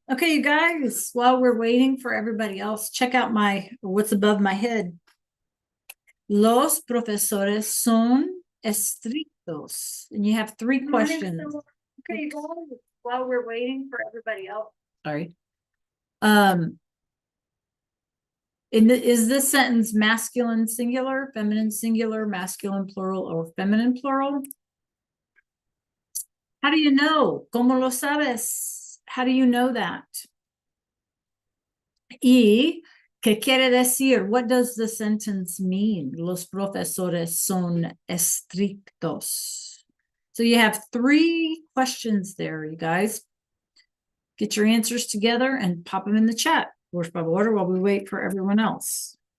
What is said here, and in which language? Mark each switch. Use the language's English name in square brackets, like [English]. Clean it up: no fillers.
[English] Okay, you guys, while we're waiting for everybody else, check out what's above my head. [Spanish] Los profesores son estrictos. [English] And you have three Good morning, questions. Priscilla. Okay, you guys, while we're waiting for everybody else. Sorry. Um, is this sentence masculine singular, feminine singular, masculine plural, or feminine plural? How do you know? [Spanish] ¿Cómo lo sabes? [English] How do you know that? [Spanish] Y ¿qué quiere decir? [English] What does the sentence mean? [Spanish] Los profesores son estrictos. [English] So you have three questions there, you guys. Get your answers together and pop them in the chat. [Spanish] Por favor, [English] while we wait for everyone else.